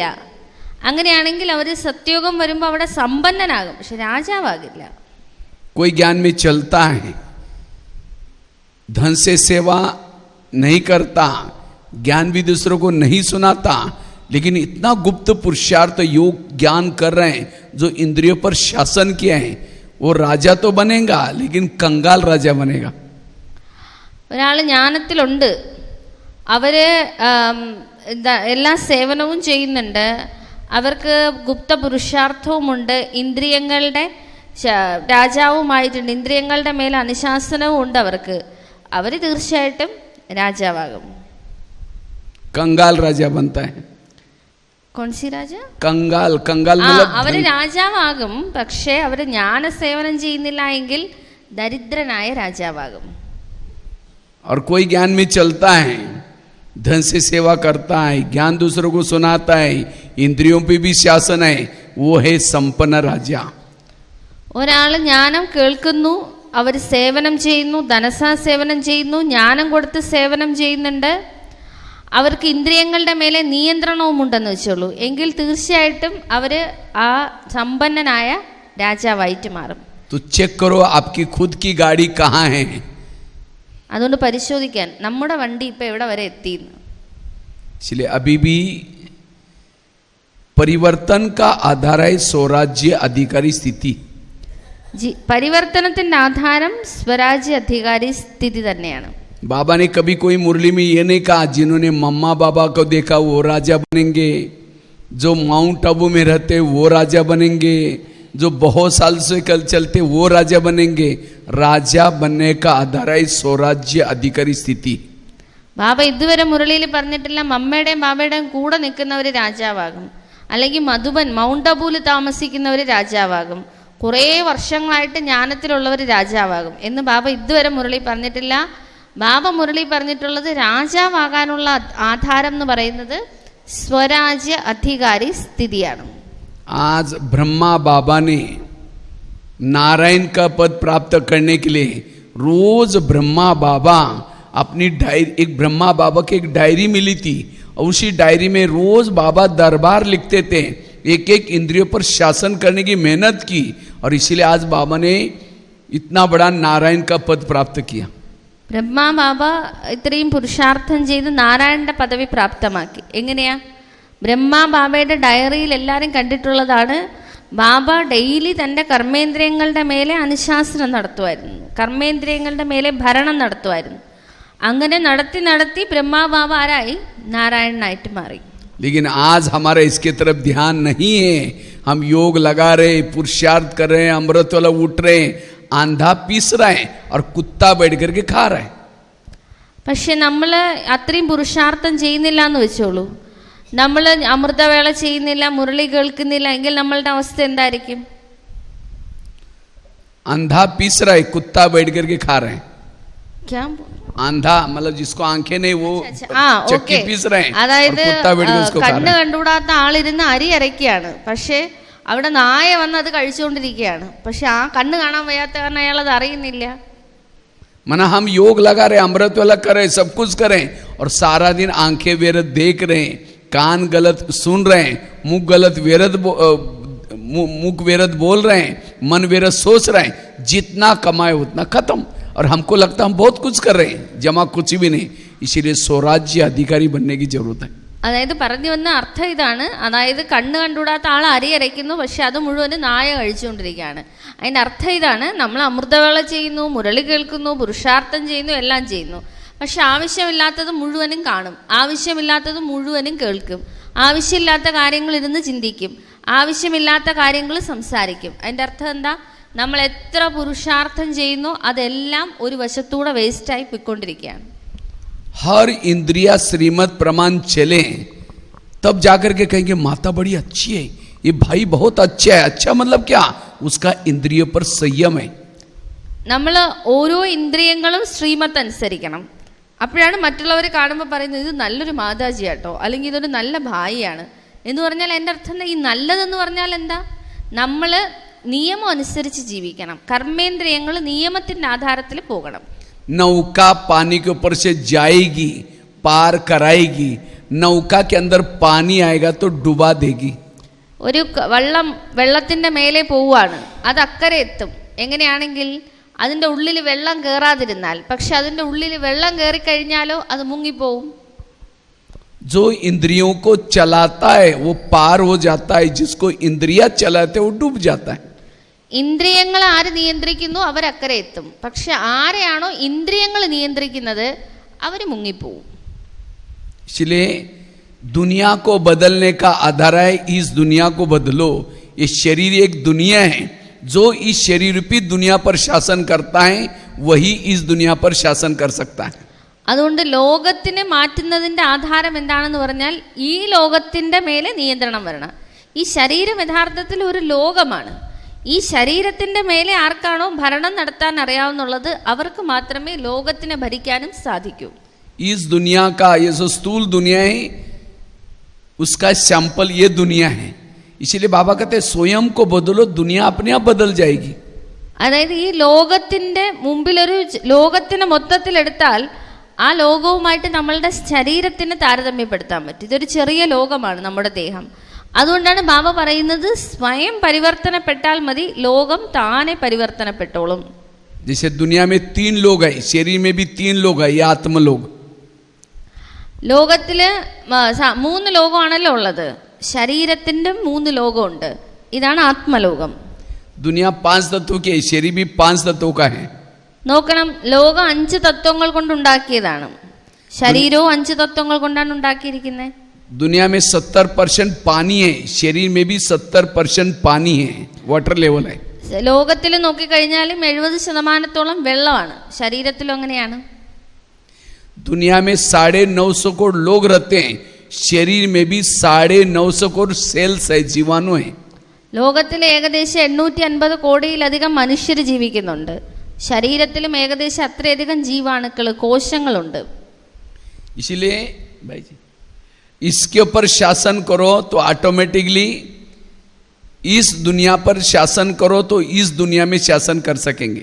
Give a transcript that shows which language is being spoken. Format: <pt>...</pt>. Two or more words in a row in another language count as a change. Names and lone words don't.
<ml>അങ്ങനെയാണെങ്കിൽ അവർ സത്യോഗം വരുമ്പോൾ അവിടെ സമ്പന്നനാകും, പക്ഷെ രാജാവാകില്ല.</ml> <hi>कोई ज्ञान में चलता है, धन से सेवा नहीं करता, ज्ञान भी दूसरों को नहीं सुनाता, लेकिन इतना गुप्त पुरुषार्थ योग ज्ञान कर रहे हैं जो इंद्रियों पर शासन किया है, वो राजा तो बनेगा, लेकिन कंगाल राजा बनेगा.</hi> <ml>ഒരാൾ ജ്ഞാനത്തിലുണ്ട്, അവര് എല്ലാ സേവനവും ചെയ്യുന്നുണ്ട്, അവർക്ക് ഗുപ്ത പുരുഷാർത്ഥവുമുണ്ട്, ഇന്ദ്രിയങ്ങളുടെ രാജാവുമായിട്ടുണ്ട്, ഇന്ദ്രിയങ്ങളുടെ മേൽ അനുശാസനവും ഉണ്ട് അവർക്ക്. അവർ തീർച്ചയായിട്ടും രാജാവാകും.</ml> <hi>कंगाल राजा बनता है. कौनसी राजा? कंगाल. कंगाल</hi> <ml>അവര് രാജാവാകും, പക്ഷേ അവര് ജ്ഞാന സേവനം ചെയ്യുന്നില്ല എങ്കിൽ ദരിദ്രനായ രാജാവാകും.</ml> <hi>और कोई ज्ञान में चलता है, धन से सेवा करता है, ज्ञान दूसरों को सुनाता है, इंद्रियों पे भी शासन है, वो है संपन्न राजा.</hi> <ml>ഒരാൾ ജ്ഞാനം കേൾക്കുന്നു, അവർ സേവനം ചെയ്യുന്നു, ധനസാ സേവനം ചെയ്യുന്നു, ജ്ഞാനം കൊടുത്ത് സേവനം ചെയ്യുന്നുണ്ട്, അവർക്ക് ഇന്ദ്രിയങ്ങളുടെ മേലെ നിയന്ത്രണവും ഉണ്ടെന്ന് വെച്ചോളൂ, എങ്കിൽ തീർച്ചയായിട്ടും അവര് ആ സമ്പന്നനായ രാജാവായിട്ട് മാറും.</ml> <hi>तो चेक करो आपकी खुद की गाड़ी कहाँ है.</hi> <ml>അതുകൊണ്ട് പരിശോധിക്കാൻ നമ്മുടെ വണ്ടി ഇപ്പൊ എവിടെ വരെ എത്തി.</ml> <hi>इसलिए अभी भी परिवर्तन का आधार है स्वराज्य अधिकारी स्थिति.</hi> <ml>പരിവർത്തനത്തിന്റെ ആധാരം സ്വരാജ്യ അധികാരി സ്ഥിതി തന്നെയാണ്.</ml> <hi>बाबा ने कभी कोई मुरली में ये नहीं कहा जिन्होंने मम्मा बाबा को देखा वो राजा बनेंगे, जो माउंट आबू में रहते वो राजा बनेंगे, जो बहुत साल से कल चलते वो राजा बनेंगे. राजा बनने का आधार है स्वराज्य अधिकारी स्थिति.</hi> <ml>ബാബ ഇതുവരെ മുരളിയിൽ പറഞ്ഞിട്ടില്ല മമ്മയുടെയും ബാബയുടെയും കൂടെ നിൽക്കുന്നവർ രാജാവാകും, അല്ലെങ്കിൽ മധുബൻ മൗണ്ട് അബൂൽ താമസിക്കുന്നവർ രാജാവാകും, കുറേ വർഷങ്ങളായിട്ട് ജ്ഞാനത്തിലുള്ളവർ രാജാവാകും എന്ന് ബാബ ഇതുവരെ മുരളി പറഞ്ഞിട്ടില്ല. ബാബ മുരളി പറഞ്ഞിട്ടുള്ളത് രാജാവാകാനുള്ള ആധാരം എന്ന് പറയുന്നത് സ്വരാജ്യ അധികാരി സ്ഥിതിയാണ്.</ml> <hi>आज ब्रह्मा बाबा ने नारायण का पद प्राप्त करने के लिए रोज ब्रह्मा बाबा अपनी डायरी, एक ब्रह्मा बाबा की एक डायरी मिली थी, और उसी डायरी में रोज बाबा दरबार लिखते थे, एक एक इंद्रियों पर शासन करने की मेहनत की, और इसीलिए आज बाबा ने इतना बड़ा नारायण का पद प्राप्त किया.</hi> <ml>ബ്രഹ്മാ ബാബ ഇത്രയും പുരുഷാർത്ഥം ചെയ്ത് നാരായണന്റെ പദവി പ്രാപ്തമാക്കി. എങ്ങനെയാ? ബ്രഹ്മാ ബാബയുടെ ഡയറിയിൽ എല്ലാവരും കണ്ടിട്ടുള്ളതാണ്, ബാബ ഡെയിലി തൻ്റെ കർമ്മേന്ദ്രിയങ്ങളുടെ മേലെ അനുശാസനം നടത്തുമായിരുന്നു, കർമ്മേന്ദ്രിയങ്ങളുടെ മേലെ ഭരണം നടത്തുമായിരുന്നു. അങ്ങനെ നടത്തി നടത്തി ബ്രഹ്മാ ബാബ ആരായി? നാരായണനായിട്ട് മാറി.</ml> <hi>लेकिन आज हमारा इसके तरफ ध्यान नहीं है. हम योग लगा रहे, पुरुषार्थ कर रहे हैं, अमृत वाला उठ रहे, आंधा पीस रहा है और कुत्ता बैठ करके खा रहा है.</hi> <ml>പക്ഷെ നമ്മൾ അത്രയും പുരുഷാർത്ഥം ചെയ്യുന്നില്ല എന്ന് വെച്ചോളൂ, നമ്മൾ അമൃതവേള ചെയ്യുന്നില്ല, മുരളി കേൾക്കുന്നില്ല എങ്കിൽ നമ്മളുടെ അവസ്ഥ എന്തായിരിക്കും?</ml> <hi>आंधा पीस रहा है, कुत्ता बैठ करके खा रहे हैं. क्या? आंधा मतलब जिसको आंखें नहीं वो ആ चक्की</hi> <ml>ഓക്കെ,</ml> <hi>पीस रहे हैं, और</hi> <ml>അതായത്</ml> <hi>कुत्ता बैठ के उसको खा</hi> <ml>കണ്ണ്</ml> <hi>रहा है.</hi> <ml>കണ്ടുകൂടാത്ത ആളിരുന്ന് അരി അരയ്ക്കുകയാണ്, പക്ഷെ അവിടെ നായ വന്ന് അത് കഴിച്ചുകൊണ്ടിരിക്കുകയാണ്, പക്ഷെ ആ കണ്ണ് കാണാൻ വയ്യാത്ത കാരണം അയാൾ അത് അറിയുന്നില്ല.</ml> <hi>मना हम योग लगा रहे, अमृत वाला कर रहे, सब कुछ करें, और सारा दिन आंखें व्यर्थ देख रहे हैं, कान गलत सुन रहे हैं, मुख गलत मुख व्यर्थ बोल रहे हैं, मन व्यर्थ सोच रहे हैं, जितना कमाए उतना खत्म, और हमको लगता है हम बहुत कुछ कर रहे हैं, जमा कुछ भी नहीं. इसीलिए स्वराज्य अधिकारी बनने की जरूरत है.</hi> <ml>അതായത് പറഞ്ഞു വന്ന അർത്ഥം ഇതാണ്. അതായത് കണ്ണ് കണ്ടുകൂടാത്ത ആൾ അരി അരയ്ക്കുന്നു, പക്ഷെ അത് മുഴുവനും നായ കഴിച്ചുകൊണ്ടിരിക്കുകയാണ്. അതിൻ്റെ അർത്ഥം ഇതാണ്, നമ്മൾ അമൃതവേള ചെയ്യുന്നു, മുരളി കേൾക്കുന്നു, പുരുഷാർത്ഥം ചെയ്യുന്നു, എല്ലാം ചെയ്യുന്നു, പക്ഷെ ആവശ്യമില്ലാത്തത് മുഴുവനും കാണും, ആവശ്യമില്ലാത്തത് മുഴുവനും കേൾക്കും, ആവശ്യമില്ലാത്ത കാര്യങ്ങൾ ഇരുന്ന് ചിന്തിക്കും, ആവശ്യമില്ലാത്ത കാര്യങ്ങൾ സംസാരിക്കും. അതിൻ്റെ അർത്ഥം എന്താ? നമ്മൾ എത്ര പുരുഷാർത്ഥം ചെയ്യുന്നോ അതെല്ലാം ഒരു വശത്തൂടെ വേസ്റ്റായി പോയിക്കൊണ്ടിരിക്കുകയാണ്.</ml> <hi>हर इंद्रिया श्रीमत प्रमाण चले तब जाकर के कहेंगे माता बड़ी अच्छी है, ये भाई बहुत अच्छा है. अच्छा मतलब क्या? उसका इंद्रियों पर संयम है.</hi> <ml>നമ്മൾ ഓരോ ഇന്ദ്രിയങ്ങളും ശ്രീമത്ത് അനുസരിക്കണം. അപ്പോഴാണ് മറ്റുള്ളവർ കാണുമ്പോൾ പറയുന്നത് ഇത് നല്ലൊരു മാതാജിയാട്ടോ, അല്ലെങ്കിൽ ഇതൊരു നല്ല ഭായിയാണ് എന്ന് പറഞ്ഞാൽ എൻ്റെ അർത്ഥം ഈ നല്ലതെന്ന് പറഞ്ഞാൽ എന്താ? നമ്മൾ നിയമം അനുസരിച്ച് ജീവിക്കണം. കർമ്മേന്ദ്രിയങ്ങൾ നിയമത്തിൻ്റെ ആധാരത്തിൽ പോകണം.</ml> <hi>नौका पानी के ऊपर से जाएगी, पार कराएगी. नौका के अंदर पानी आएगा तो डुबा देगी.</hi> <ml>ഒരു വെള്ളത്തിൻ്റെ മേലെ പോവുകയാണ്, അത് അക്കരെ എത്തും. എങ്ങനെയാണെങ്കിൽ അതിൻ്റെ ഉള്ളിൽ വെള്ളം കയറാതിരുന്നാൽ. പക്ഷെ അതിൻ്റെ ഉള്ളിൽ വെള്ളം കയറിക്കഴിഞ്ഞാലോ അത് മുങ്ങിപ്പോവും.</ml> <hi>जो इंद्रियों को चलाता है वो पार हो जाता है, जिसको इंद्रिया चलाते वो डूब जाता है.</hi> <ml>ഇന്ദ്രിയങ്ങൾ ആര് നിയന്ത്രിക്കുന്നു അവരക്കരെ എത്തും. പക്ഷെ ആരെയാണോ ഇന്ദ്രിയങ്ങൾ നിയന്ത്രിക്കുന്നത് അവർ മുങ്ങിപ്പോവും.</ml> <hi>इसलिए दुनिया को बदलने का आधार है इस दुनिया को बदलो. ये शरीर एक दुनिया है, जो इस शरीर रूपी दुनिया पर शासन करता है वही इस दुनिया पर शासन कर सकता है.</hi> <ml>അതുകൊണ്ട് ലോകത്തിനെ മാറ്റുന്നതിൻ്റെ ആധാരം എന്താണെന്ന് പറഞ്ഞാൽ ഈ ലോകത്തിൻ്റെ മേലെ നിയന്ത്രണം വരണം. ഈ ശരീരം യഥാർത്ഥത്തിൽ ഒരു ലോകമാണ്. ഈ ശരീരത്തിൻ്റെ മേലെ ആർക്കാണോ ഭരണം നടത്താൻ അറിയാവുന്നുള്ളത് അവർക്ക് മാത്രമേ ലോകത്തിനെ ഭരിക്കാനും സാധിക്കൂ.</ml> <hi>इस दुनिया का ये जो स्थूल दुनिया है उसका सैंपल ये दुनिया है. इसलिए बाबा कहते हैं स्वयं को बदलो, दुनिया अपने आप बदल जाएगी.</hi> <ml>അതായത് ഈ ലോകത്തിൻ്റെ മുമ്പിലൊരു ലോകത്തിനെ മൊത്തത്തിലെടുത്താൽ ആ ലോകവുമായിട്ട് നമ്മളുടെ ശരീരത്തിന് താരതമ്യപ്പെടുത്താൻ പറ്റും. ഇതൊരു ചെറിയ ലോകമാണ് നമ്മുടെ ദേഹം. അതുകൊണ്ടാണ് ബാബ പറയുന്നത് സ്വയം പരിവർത്തനപ്പെട്ടാൽ മതി, ലോകം താനെ പരിവർത്തനപ്പെട്ടോളും.</ml> <hi>जैसे दुनिया में 3 लोग है, शरीर में भी 3 लोग है, ये आत्मलोक.</hi> <ml>ലോകത്തില് 3 ലോകമാണല്ലോ ഉള്ളത്. ശരീരത്തിൻ്റെ 3 ലോകമുണ്ട്. ഇതാണ് ആത്മലോകം.</ml> <hi>दुनिया 5 तत्वों की है, शरीर भी 5 तत्वों का है.</hi> <ml>നോക്കണം, ലോകം 5 തത്വങ്ങൾ കൊണ്ടുണ്ടാക്കിയതാണ്. ശരീരവും 5 തത്വങ്ങൾ കൊണ്ടാണ് ഉണ്ടാക്കിയിരിക്കുന്നത്.</ml> <hi>दुनिया में 70% पानी है, शरीर में भी 70% पानी है,</hi> <en>water level</en> <hi>है.</hi> <ml>ലോകത്തിൽ നോക്കിക്കഴിഞ്ഞാലും 70% വെള്ളമാണ്, ശരീരത്തിലും അങ്ങനെയാണ്.</ml> <hi>दुनिया में 950 करोड़ लोग रहते हैं, शरीर में भी 950 करोड़ सेल्स है, जीवाणु है.</hi> <ml>ലോകത്തിൽ ഏകദേശം 850 കോടിയിലധികം മനുഷ്യർ ജീവിക്കുന്നുണ്ട്. ശരീരത്തിലും ഏകദേശം അത്രയധികം ജീവാണുക്കൾ, കോശങ്ങളുണ്ട്.</ml> <hi>इसलिए भाई जी इसके ऊपर शासन करो तो ऑटोमेटिकली इस दुनिया पर शासन करो तो इस दुनिया में शासन कर सकेंगे.</hi>